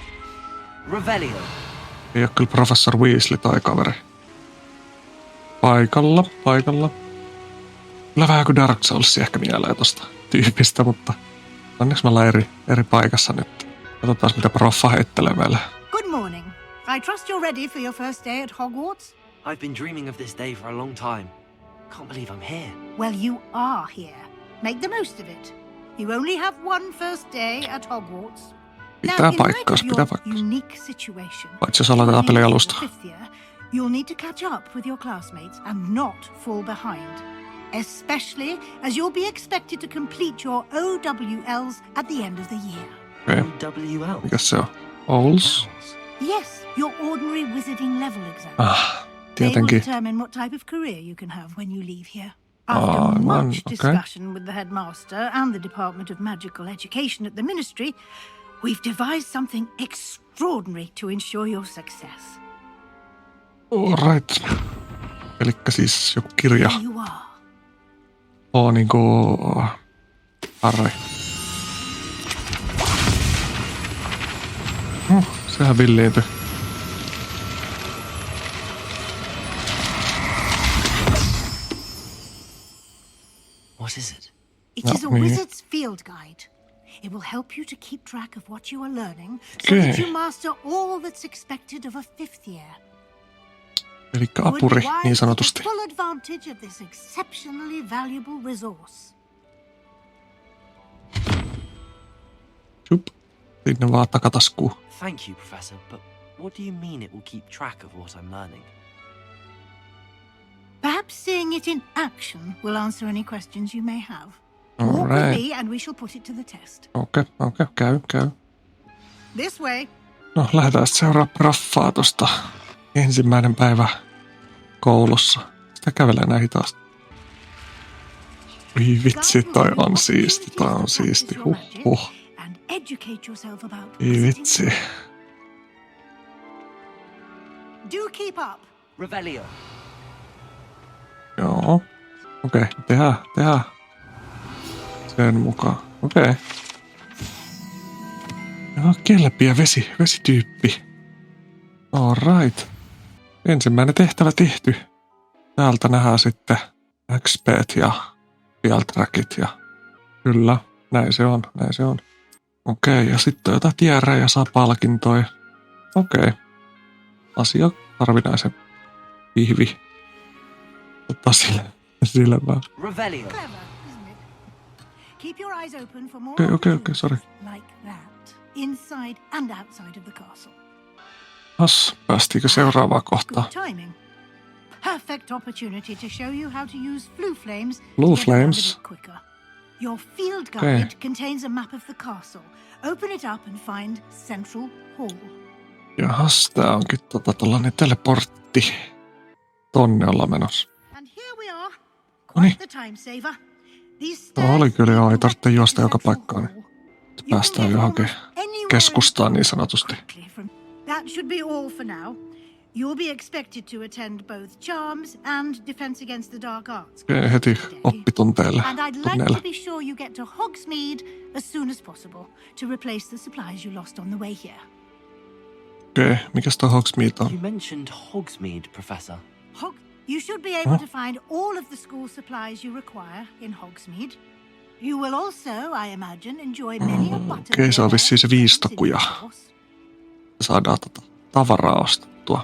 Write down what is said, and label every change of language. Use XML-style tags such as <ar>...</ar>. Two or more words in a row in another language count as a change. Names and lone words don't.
<fi>Ei oo kyllä Professor Weasley tai kaveri. Paikalla. Kyllä vähän kuin Dark Souls ehkä mieleen tosta tyypistä, mutta onneksi me ollaan eri paikassa nyt. Katsotaan mitä proffa heittelee meille.</fi> <en>Good morning. I trust you're ready for your first day at Hogwarts? I've been dreaming of this day for a long time. Can't believe I'm here. Well, you are here. Make the most of it. You only have one first day at Hogwarts.</en> <fi>Pitää paikkaus.</fi> <en>Unique situation.</en> <fi>Paitsi jos aloitetaan peli alusta.</fi> <en>You'll need to catch up with your classmates and not fall behind. Especially as you'll be expected to complete your OWLs at the end of the year. Okay. OWL?</en> <fi>Mikäs se on?</fi> <en>Owls? Yes, your ordinary wizarding level exam.</en> <fi>Tietenkin.</fi> <en>They will determine what type of career you can have when you leave here. After much discussion with the headmaster and the Department of Magical Education at the Ministry, we've devised something extraordinary to ensure your success. Alright.</en> <fi>Elikkä siis joku kirja.</fi> <en>Here you are.</en> <fi>Niinku... Harri. Sehän villiintyi.</fi> <en>What is it? It is a wizard's field guide. It will help you to keep track of what you are learning so that you master all that's expected of a fifth year.</en> <fi>Elikkä apuri, niin sanotusti.</fi> <en>Full advantage of this exceptionally valuable resource.</en> <fi>Jup. Sinne vaan takataskuun.</fi> <en>Thank you, Professor, but what do you mean it will keep track of what I'm learning? Perhaps seeing it in action will answer any questions you may have. All Walk right. with me and we shall put it to the test.</en> <fi>Okei, käy.</fi> <en>This way.</en> <fi>No, lähdetään seuraa proffaa tosta. Ensimmäinen päivä koulussa. Sitä kävelee näin hitaasti. Oi vitsi, toi on siisti. Huh. Ei vitsi.</fi> <en>Do keep up. Revelio.</en> <fi>Joo. Okei, tehdään. Sen mukaan. Okei. Joo, kelpiä vesityyppi.</fi> <en>Alright.</en> <fi>Ensimmäinen tehtävä tehty. Täältä nähdään sitten XP:t ja Field-trackit ja kyllä, näin se on. Okei, ja sitten jotain tierää ja saa palkintoja. Okei. Asia harvinaisen pihvi. Ottaa sille vaan.</fi> <en>Revelio. Clever, isn't it? Keep your eyes open for more</en> <fi>Okei, sorry.</fi> <en>like that, inside and outside of the castle.</en> <fi>Päästiinkö seuraavaan kohtaan?</fi> <en>Good timing. Perfect opportunity to show you how to use blue flames. Blue to get around flames? a bit quicker. Your field guide contains a map of the castle. Open it up and find Central Hall.</en> <fi>Jahas, tää onkin tollanen teleportti. Tonne ollaan menossa.</fi> <en>And here we are.</en> <fi>Noniin.</fi> <en>Quite the time saver.</en> <fi>Tuo oli kyllä joo, ei tarvitse juosta joka paikkaan. Päästään johonkin keskustaan niin sanotusti.</fi> <en>That should be all for now. You'll be expected to attend both charms and defense against the dark arts.</en> <fi>Heti oppitunteille.</fi> <en>And I'd like to be sure you get to Hogsmeade as soon as possible to replace the supplies you lost on the way here.</en> <fi>Okei, mikäs toi Hogsmeade on?</fi> <en>You mentioned Hogsmeade, Professor. You should be able to find all of the school supplies you require in Hogsmeade. You will also, I imagine, enjoy many a button.</en> <fi>Okei, se on vissiin se viistokuja. Saadaan tavaraa ostettua.</fi>